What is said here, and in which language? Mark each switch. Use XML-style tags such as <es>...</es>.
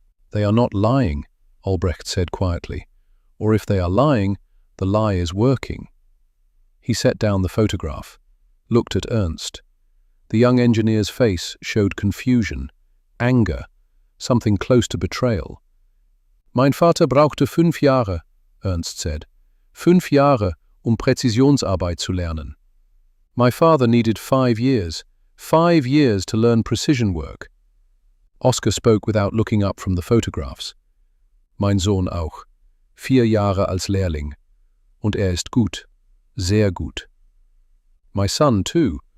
<en>They are not lying, Albrecht said quietly. Or if they are lying, the lie is working. He set down the photograph, looked at Ernst. The young engineer's face showed confusion, anger, something close to betrayal.</en> <de>Mein Vater brauchte 5 Jahre, Ernst</de> <en>said.</en> <de>5 Jahre, Präzisionsarbeit zu lernen.</de> <en>My father needed 5 years, 5 years to learn precision work. Oskar spoke without looking up from the photographs.</en> <de>Mein Sohn auch. 4 Jahre als Lehrling. Und ist gut. Sehr gut.</de> <en>My son, too.</en>